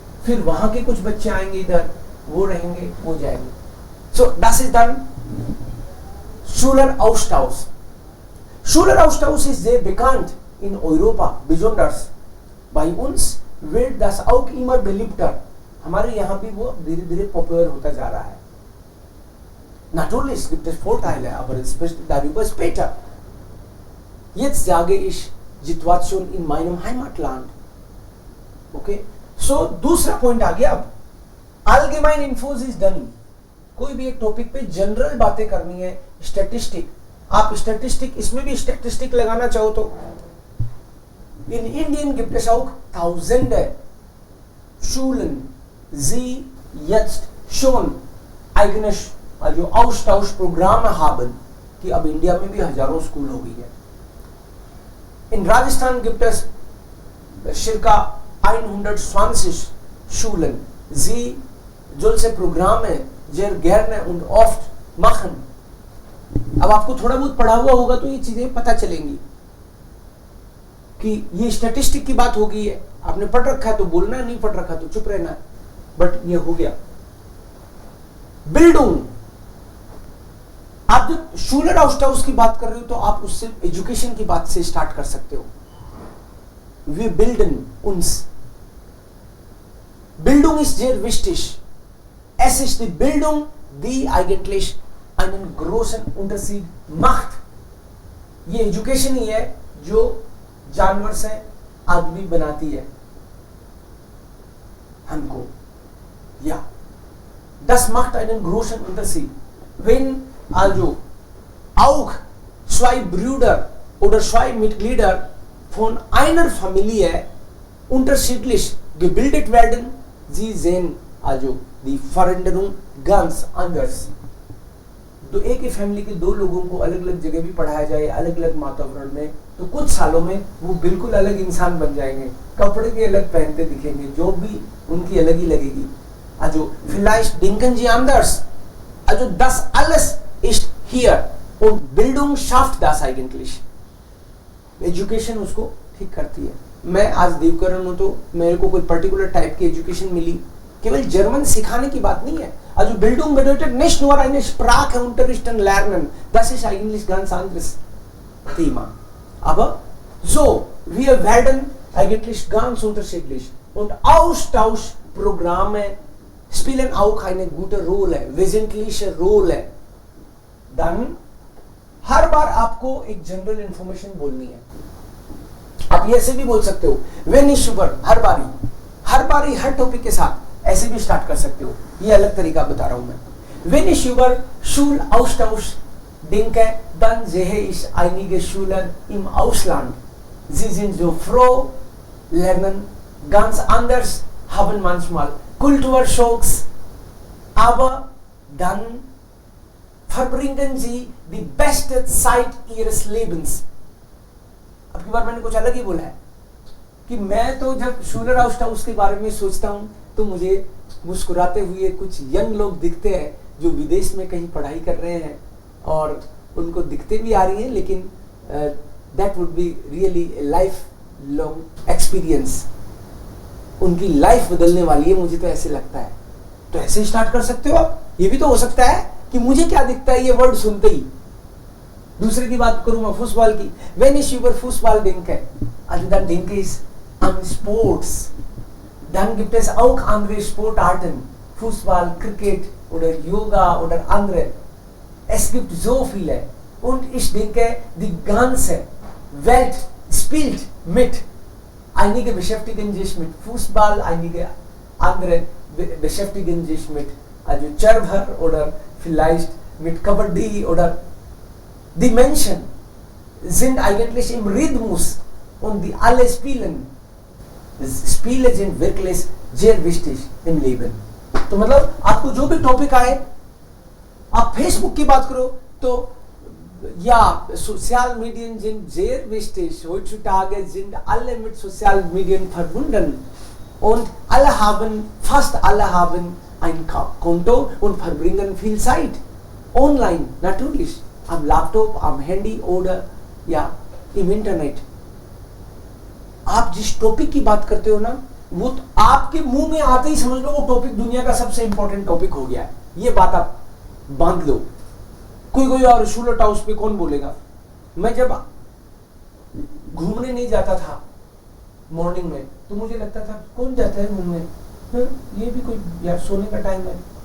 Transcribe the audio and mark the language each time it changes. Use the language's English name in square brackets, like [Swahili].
[Hindi] फिर वहाँ के कुछ बच्चे आएंगे इधर, वो रहेंगे, वो जाएंगे. [German] सो das ist dann Schüleraustausch. Schüleraustausch ist sehr bekannt in Europa, besonders bei uns wird das auch immer beliebter. [Hindi] हमारे यहाँ भी वो धीरे धीरे पॉपुलर होता जा रहा है. [German] Natürlich gibt es Vorteile, aber darüber später. Jetzt sage ich Situation in meinem Heimatland. Okay? [Hindi] So दूसरा पॉइंट आ गया. [German] अब allgemein infos [English] is done. [Hindi] कोई भी एक टॉपिक पे जनरल बातें करनी है. स्टैटिस्टिक, आप स्टैटिस्टिक, इसमें भी स्टैटिस्टिक लगाना चाहो तो [German] in Indien gibt es auch tausende Schulen, die jetzt schon eigene also Austauschprogramme haben, [Hindi] कि अब इंडिया में भी हजारों स्कूल हो गई है. [German] In Rajasthan gibt es circa 120 Schulen, die solche Programme sehr gerne und oft machen। [Hindi] अब आपको थोड़ा बहुत पढ़ा हुआ होगा तो ये चीजें पता चलेंगी कि ये स्टैटिस्टिक की बात हो गई है। आपने पढ़ रखा है तो बोलना, नहीं पढ़ रखा तो चुप रहना, बट ये हो गया। बिल्डुंग, आप जब शूलर आउस्टाउस की बात कर रहे हो तो आप उससे एजुकेशन की बात से स्टार्ट कर सकते हो। [German] वी बिल्डन उन्स, Bildung ist sehr wichtig. Es ist die Bildung, die eigentlich einen großen Unterschied macht. [Hindi] ये एजुकेशन ही है जो जानवर से आदमी बनाती है हमको। [German] Ja, das macht einen großen Unterschied. Wenn also auch zwei Brüder oder zwei Mitglieder von einer Familie unterschiedlich gebildet werden, sie sehen also die Veränderung ganz anders। [Hindi] तो एक ही फैमिली के दो लोगों को अलग अलग जगह भी पढ़ाया जाए, अलग अलग वातावरण में, तो कुछ सालों में वो बिल्कुल अलग इंसान बन जाएंगे। कपड़े भी अलग पहनते दिखेंगे, जॉब भी उनकी अलग ही लगेगी। [German] Also vielleicht denken sie anders। Also das alles ist hier und Bildung schafft das eigentlich। [Hindi] Education उसको ठीक करती है। मैं आज देवकरण हूं तो मेरे को कोई पर्टिकुलर टाइप की एजुकेशन मिली, केवल जर्मन सिखाने की बात नहीं है। [German] Also Bildung bedeutet nicht nur eine Sprache unterrichten lernen, das ist eigentlich ganz anderes Thema। Aber so, wir werden eigentlich ganz unterschiedlich und Austauschprogramme spielen auch eine gute Rolle, wesentliche Rolle। [Hindi] Dann हर बार आपको एक general information बोलनी है। आप ये ऐसे भी बोल सकते हो, [German] वेन इज शुगर, [Hindi] हर बारी हर टॉपिक के साथ ऐसे भी स्टार्ट कर सकते हो। ये अलग तरीका बता रहा हूं मैं। [German] वेन इज शुगर Schul Austausch denke, dann sehe ich einige Schüler im Ausland। Sie sind so froh, lernen ganz anders, haben manchmal Kulturschocks, aber dann verbringen sie die beste Zeit ihres Lebens। [Hindi] अब की बार मैंने कुछ अलग ही बोला है कि मैं तो जब शूलर आउस्टाउस के बारे में सोचता हूँ तो मुझे मुस्कुराते हुए कुछ यंग लोग दिखते हैं जो विदेश में कहीं पढ़ाई कर रहे हैं और उनको दिखते भी आ रही है, लेकिन [English] That would be really life long experience. [Hindi] उनकी लाइफ बदलने वाली है, मुझे तो ऐसे लगता है। तो ऐसे स्टार्ट कर सकते हो आप। ये भी तो हो सकता है कि मुझे क्या दिखता है ये वर्ड सुनते ही। दूसरे की बात करूं मैं फुटबॉल की, [German] wenn ich über Fußball denke, also dann denke ich an Sports। Dann gibt es auch andere Sportarten, Fußball, Cricket oder Yoga oder andere। Es gibt so viele und ich denke, die ganze Welt spielt mit। Einige beschäftigen sich mit Fußball, einige andere beschäftigen sich mit also Charver oder vielleicht mit Kabaddi oder die Menschen sind eigentlich im Rhythmus und die alle spielen। Spiele sind wirklich sehr wichtig im Leben। [Hindi] तो मतलब आपको जो भी topic आए, आप Facebook की बात करो तो [German] ja, Sozialmedien sind sehr wichtig। Heutzutage sind alle mit Sozialmedien verbunden und fast alle haben ein Konto und verbringen viel Zeit online, natürlich am Laptop, am Handy oder ja im Internet। [Hindi] आप जिस topic की बात करते हो ना, वो तो आपके मुंह में आते ही समझ लो वो टॉपिक दुनिया का सबसे इंपॉर्टेंट टॉपिक हो गया है। ये बात आप बांध लो। कोई और शूलर टाउस पे कौन बोलेगा। मैं जब घूमने नहीं जाता था मॉर्निंग में तो मुझे लगता था कौन जाता है घूमने, ये भी कोई यार सोने का टाइम है।